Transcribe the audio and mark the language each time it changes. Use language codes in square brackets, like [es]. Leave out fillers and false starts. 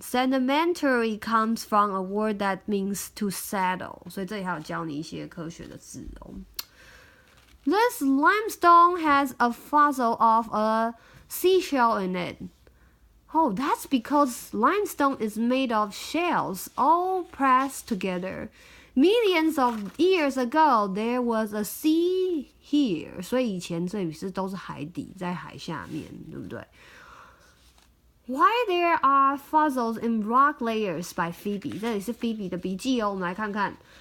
[en] Sedimentary comes from a word that means to settle. [zh] 所以这里还有教你一些科学的字哦。 [en] This limestone has a fossil of a seashell in it. Oh, that's because limestone is made of shells all pressed together. Millions of years ago, there was a sea here. [zh] 所以以前这里都是海底，在海下面，对不对？ [en] Why there are fossils in rock layers by Phoebe. [zh] 这里是 Phoebe 的笔记哦，我们来看看。